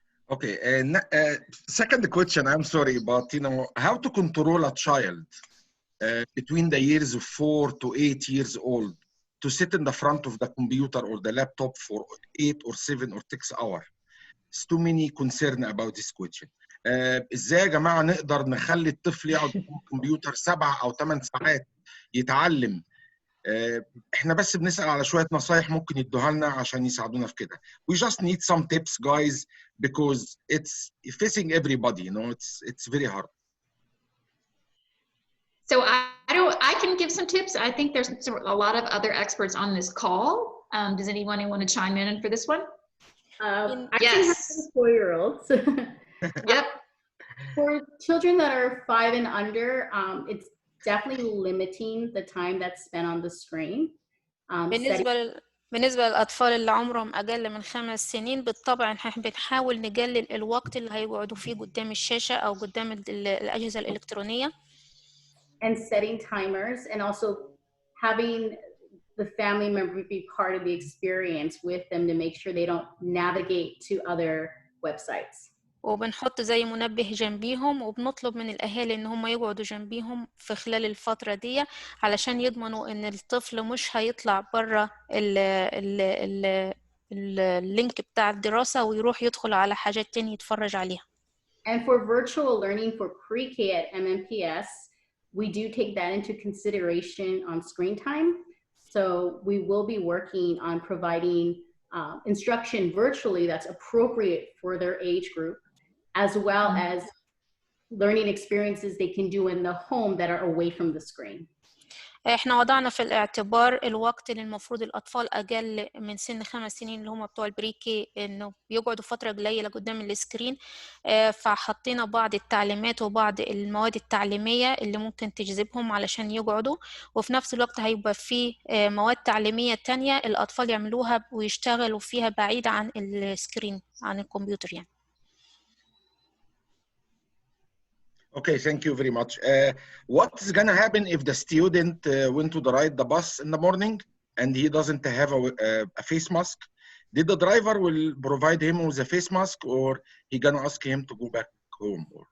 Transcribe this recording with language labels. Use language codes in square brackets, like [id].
[en] Okay, and second question, I'm sorry, but you know, how to control a child between the years of 4 to 8 years old to sit in the front of the computer or the laptop for 8 or 7 or 6 hours? It's too many concern about this question. [ar] ازاي يا جماعة نقدر نخلي الطفل يقعد قدام الكمبيوتر 7 أو 8 ساعات يتعلم؟ احنا بس بنسأل على شوية نصايح ممكن يدوها لنا عشان يساعدونا في كده. [en] We just need some tips, guys, because it's facing everybody, you know, it's very hard. So I can give some tips. I think there's a lot of other experts on this call. Does anyone want to chime in for this one? I Yes. have 4-year-olds. Yep. For children that are 5 and under, it's definitely limiting the time that's spent on the screen. [ar] بالنسبة للأطفال اللي عمرهم أقل من 5 سنين بالطبع إحنا بنحاول نقلل الوقت اللي هيقعدوا فيه قدام الشاشة أو قدام الأجهزة الإلكترونية. [en] And setting timers, and also having the family member be part of the experience with them to make sure they don't navigate to other websites. [ar] وبنحط زي منبه جنبيهم وبنطلب من الأهالي إن هم يقعدوا جنبيهم في خلال الفترة دي علشان يضمنوا إن الطفل مش هيطلع برا اللينك بتاع الدراسة ويروح يدخل على حاجات تانية يتفرج عليها. [en] And for virtual learning for pre-K at MNPS, we do take that into consideration on screen time. So we will be working on providing instruction virtually that's appropriate for their age group, as well as learning experiences they can do in the home that are away from the screen. [ar] احنا وضعنا في الاعتبار الوقت اللي المفروض الأطفال أقل من سن 5 سنين اللي هم بتوع البريكي إنه بيقعدوا فترة قليلة قدام السكرين، فحطينا بعض التعليمات وبعض المواد التعليمية اللي ممكن تجذبهم علشان يقعدوا، وفي نفس الوقت هيبقى في مواد تعليمية تانية الأطفال يعملوها ويشتغلوا فيها بعيد عن السكرين عن الكمبيوتر يعني. [en] Okay, thank you very much. What's gonna happen if the student went to ride the bus in the morning and he doesn't have a face mask? Did the driver will provide him with a face mask, or he gonna ask him to go back home?